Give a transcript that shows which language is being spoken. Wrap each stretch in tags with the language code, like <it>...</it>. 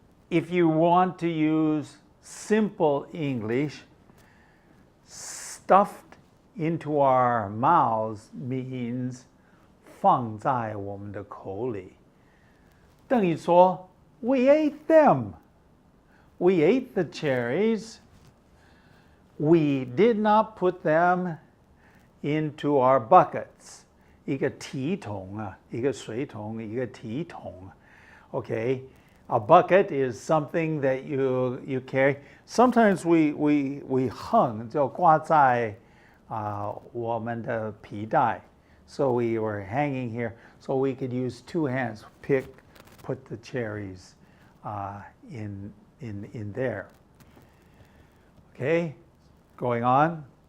<en>If you want to use simple English, stuffed into our mouths means</en> <zh>放在我们的口里. 等于说,</zh> <en>we ate them. We ate the cherries. We did not put them into our buckets.</en> <zh>一个提桶啊, 一个水桶, 一个提桶.</zh> <en>Okay, a bucket is something that you carry. Sometimes we hung,</en> <zh>就挂在我们的皮带.</zh> <en>So we were hanging here, so we could use 2 hands, put the cherries in there. Okay, going on.</en>